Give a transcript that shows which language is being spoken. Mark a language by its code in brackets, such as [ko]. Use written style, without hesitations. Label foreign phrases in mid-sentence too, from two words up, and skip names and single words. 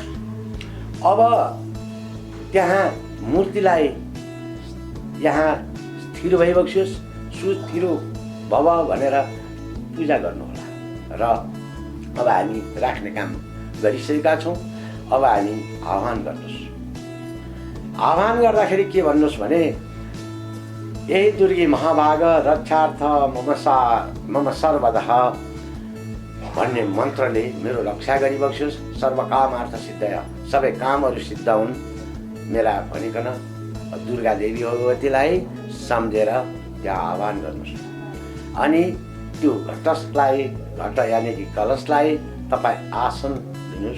[ne] अब त्यहाँ मूर्तिलाई यहाँ स्थिर भइबक्सियोस्, [sa] सुस्थिर भव [ne] भनेर पूजा गर्नुहोला। र अब हामी राख्ने काम गरिसकेका छौँ। अब हामी आह्वान गर्नुहोस्। आह्वान गर्दाखेरि के भन्नुहोस् भने, [sa] यही दुर्गी महाभाग रक्षार्थ मम सर्वदः [ne] भन्ने मन्त्रले मेरो रक्षा गरिबक्सियोस्। [sa] सर्वकामार्थ सिद्धय, [ne] सबै कामहरू सिद्ध हुन् मेरा भनिकन दुर्गा देवी भगवतीलाई सम्झेर त्यहाँ आह्वान गर्नुहोस्। अनि त्यो घटलाई घट यानि कि कलशलाई तपाईँ आसन दिनुहोस्।